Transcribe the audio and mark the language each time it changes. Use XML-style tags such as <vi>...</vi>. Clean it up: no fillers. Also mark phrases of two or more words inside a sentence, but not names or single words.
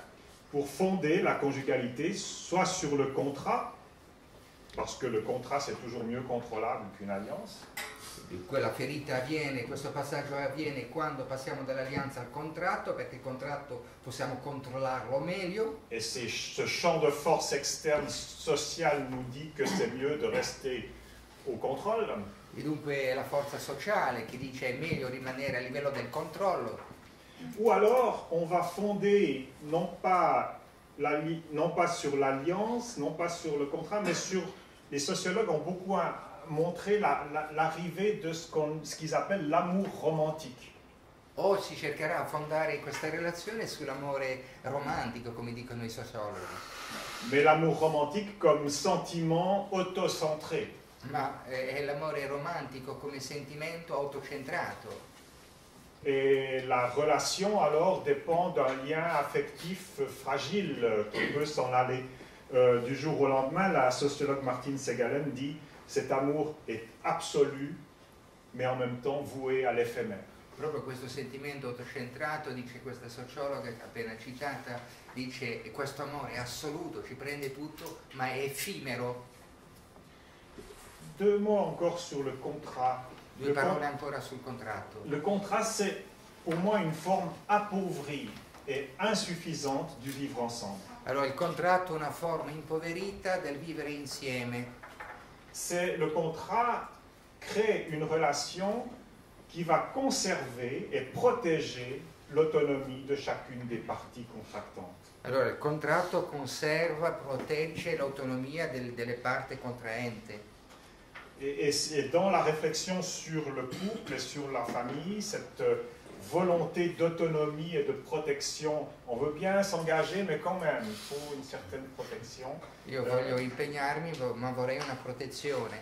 <fr>Pour fonder la conjugalité, soit sur le contrat, parce que le contrat c'est toujours mieux contrôlable qu'une alliance.</fr> <it>Quella ferita avviene, questo passaggio avviene quando passiamo dall'alleanza al contratto, perché il contratto possiamo controllarlo meglio.</it> <fr>Et ce champ de force externe sociale nous dit que c'est mieux de rester au contrôle.</fr> <it>E dunque è la forza sociale che dice è meglio rimanere a livello del controllo.</it> <fr>Ou alors on va fonder non pas sur l'alliance, non pas sur le contrat, mais sur, les sociologues ont beaucoup montré l'arrivée de ce qu'ils appellent l'amour romantique.</fr> <it>O si cercherà di fondare questa relazione sull'amore romantico, come dicono i sociologi.</it> <fr>Mais l'amour romantique comme sentiment autocentré.</fr> <it>Ma è l'amore romantico come sentimento autocentrato.</it> <fr>Et la relation alors dépend d'un lien affectif fragile qui peut s'en aller. Du jour au lendemain, la sociologue Martine Segalen dit « cet amour est absolu, mais en même temps voué à l'éphémère ».</fr> <it>Proprio questo sentimento autocentrato, dice questa sociologa appena citata, dice questo amore è assoluto, ci prende tutto, ma è effimero.</it> <fr>Deux mots encore sur le contrat.</fr> <it>Due parole ancora sul contratto.</it> <fr>Le contrat, c'est pour moi une forme appauvrie et insuffisante du vivre ensemble.</fr> <it>Allora, il contratto è una forma impoverita del vivere insieme.</it> <fr>Le contrat crée une relation qui va conserver et protéger l'autonomie de chacune des parties contractantes.</fr> <it>Allora, il contratto conserva, protegge l'autonomia delle parti contraenti.</it> <fr>Et dans la réflexion sur le couple et sur la famille, cette volonté d'autonomie et de protection, on veut bien s'engager, mais quand même, il faut une certaine protection.</fr> <it>Io voglio impegnarmi, ma vorrei una protezione.</it>